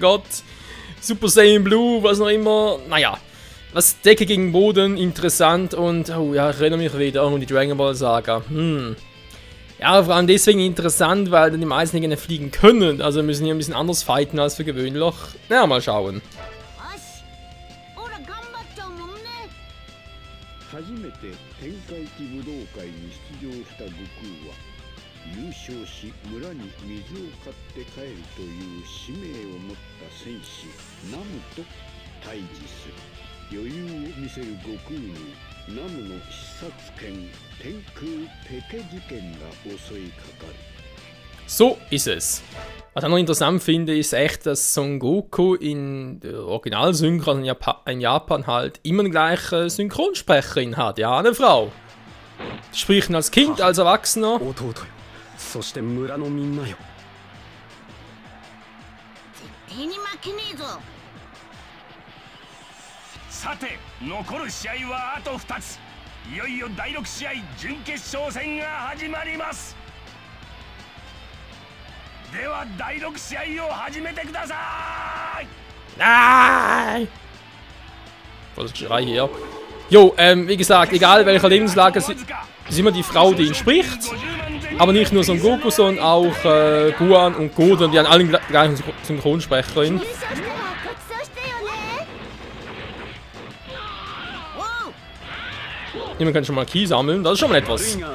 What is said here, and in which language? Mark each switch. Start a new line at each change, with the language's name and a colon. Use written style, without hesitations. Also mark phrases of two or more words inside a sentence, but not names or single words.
German: Gott, Super Saiyan Blue, was noch immer, naja, was Decke gegen Boden, interessant und, oh ja, ich erinnere mich wieder an die Dragon Ball Saga, Ja, vor allem deswegen interessant, weil dann die meisten nicht fliegen können, also wir müssen hier ein bisschen anders fighten als für gewöhnlich. Na, mal schauen.
Japanese: 初めて天下一武道会に出場した悟空は優勝し村に水を買って帰るという使命を持った戦士ナムと対峙する。余裕を見せる悟空にナムの視察権天空ペケ事件が襲いかかる。
German: So ist es. Was ich noch interessant finde, ist echt, dass Son Goku in der Originalsynchro, also in Japan halt, immer eine gleiche Synchronsprecherin hat. Ja, eine Frau. Die spricht als Kind, als Erwachsener.
Japanese: そして村のみんなよ。絶対に負けねえぞ。さて、残る試合はあと2つ。いよいよ第6試合準決勝戦が始まります。では第6試合を始めてください。
German: Nein! Das Geschrei hier. Jo, wie gesagt, egal welcher Lebenslage, ist immer die Frau, die ihn spricht. Aber nicht nur Son Goku, sondern auch Guan und Goten, die haben alle die gleichen Synchronsprecherin. Jemand kann schon mal Ki sammeln, das ist schon mal etwas.